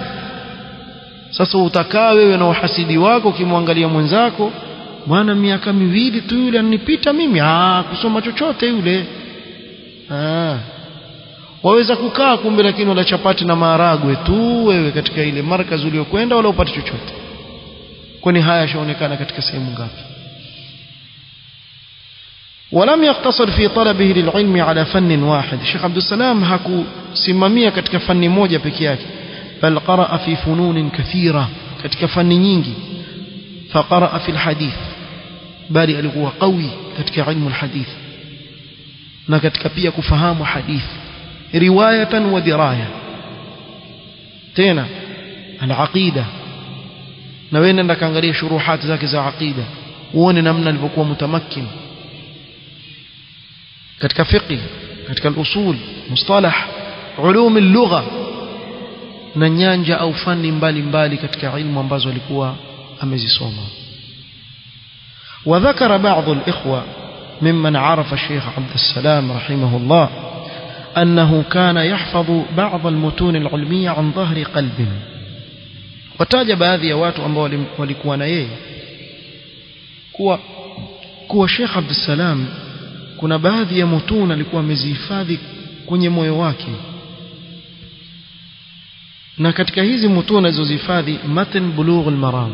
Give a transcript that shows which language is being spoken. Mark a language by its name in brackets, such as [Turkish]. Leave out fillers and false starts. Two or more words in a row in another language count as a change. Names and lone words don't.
[Swahili] Sasa utakaa wewe na uhasidi wako ukimwangalia mwenzako, bwana miaka miwili tu yule anipita mimi, kusoma chochote yule. Waweza kukaa kumbe, lakini wala chapati na maharagwe tu wewe katika ile markazi uliokwenda, wala upate chochote. Kwani haya yashaonekana katika sehemu ngapi? [Arabic] ولم يقتصر في طلبه للعلم على فن واحد. الشيخ عبد السلام [Swahili] hakusimamia katika fani moja peke yake, [Arabic] بل قرأ في فنون كثيرة, [Swahili] katika fani nyingi. [Arabic] فقرأ في الحديث, [Swahili] bali alikuwa qawi katika ilmu alhadith, na katika pia kufahamu hadith [Arabic] رواية ودراية. [Swahili] Tena alaqida, na wewe nenda kaangalia shuruhat zake za aqida uone namna alivyokuwa mutamakkin katika fiqh, katika al-usul, mustalah, [Arabic] علوم اللغة, [Swahili] na nyanja au fani mbalimbali katika ilmu ambazo alikuwa amezisoma. [Arabic] وذكر بعض الإخوة ممن عرف الشيخ عبد السلام رحمه الله أنه كان يحفظ بعض المتون العلمية عن ظهر قلب. [Swahili] وتاج baadhi ya watu ambao walikuwa na yeye kuwa Sheikh Abdul Salam kuna baadhi ya mutun alikuwa amezihifadhi kwenye moyo wake, na katika hizi mutun alizozihifadhi matan Bulughul Maram.